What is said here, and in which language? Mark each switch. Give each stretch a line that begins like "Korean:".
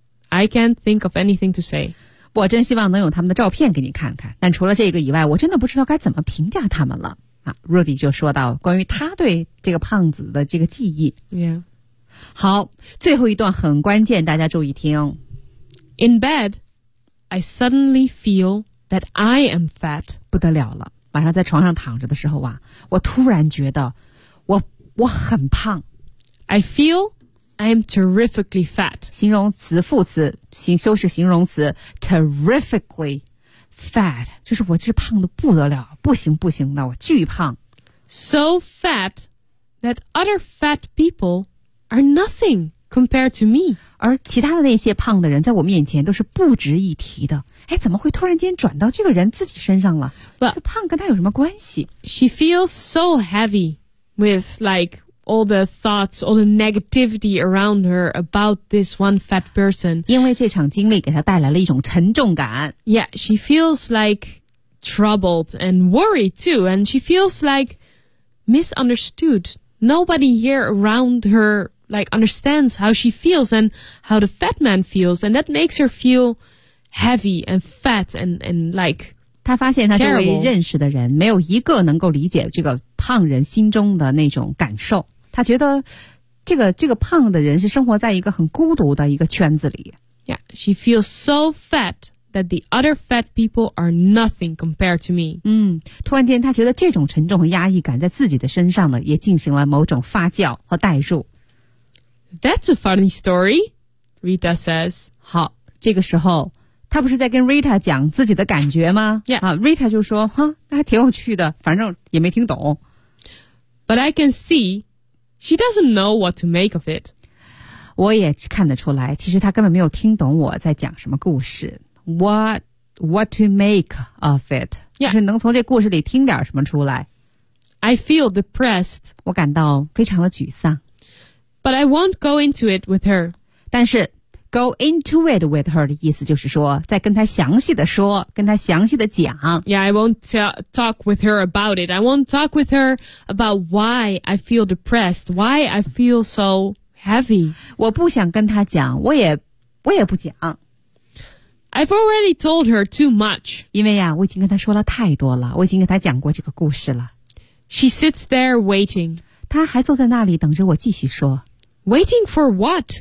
English: I can't think of anything to say.
Chinese: 我真希望能有他们的照片给你看看，但除了这个以外，我真的不知道该怎么评价他们了。啊 ，Rudy 就说到关于他对这个胖子的这个记忆。
English: Yeah.
Chinese: 好，最后一段很关键，大家注意听。
English: In bed, I suddenly feel that I am fat.
Chinese: 不得了了，晚上在床上躺着的时候啊，我突然觉得我很胖。
English: I feel. I am terrifically fat.
Chinese: 形容词副词修饰形容词
English: terrifically fat.
Chinese: 就是我这胖得不得了不行不行的我巨胖。
English: So fat that other fat people are nothing compared to me.
Chinese: 而其他的那些胖的人在我面前都是不值一提的。哎怎么会突然间转到这个人自己身上了
English: But,
Chinese: 这个胖跟他有什么关系
English: She feels so heavy with like,All the thoughts, all the negativity around her about this one fat person.
Chinese: 因为这场经历给她带来了一种沉重感。
English: Yeah, she feels like troubled and worried too. And she feels like misunderstood. Nobody here around her like understands how she feels and how the fat man feels. And that makes her feel heavy and fat and like...
Chinese: 他发现他周围认识的人没有一个能够理解这个胖人心中的那种感受。他觉得这个胖的人是生活在一个很孤独的一个圈子里。
English: Yeah, she feels so fat that the other fat people are nothing compared to me.
Chinese: 嗯，突然间他觉得这种沉重和压抑感在自己的身上呢，也进行了某种发酵和代入。
English: That's a funny story, Rita says.
Chinese: 好，这个时候他不是在跟 Rita 讲自己的感觉吗
English: Yeah.、
Chinese: 啊、Rita 就说那还挺有趣的反正也没听懂。
English: But I can see, she doesn't know what to make of it.
Chinese: 我也看得出来其实他根本没有听懂我在讲什么故事。
English: What to make of it? Yeah.
Chinese: 就是能从这故事里听点什么出来。
English: I feel depressed.
Chinese: 我感到非常的沮丧。
English: But I won't go into it with her.
Chinese: 但是
English: Go into it with her
Chinese: 的意思就是说再跟她详细的说跟她详细的讲
English: Yeah, I won't talk with her about it. I won't talk with her about why I feel depressed, why I feel so heavy.
Chinese: 我不想跟她讲我也不讲
English: I've already told her too much.
Chinese: 因为呀我已经跟她说了太多了我已经跟她讲过这个故事了
English: She sits there waiting.
Chinese: 她还坐在那里等着我继续说
English: Waiting for what?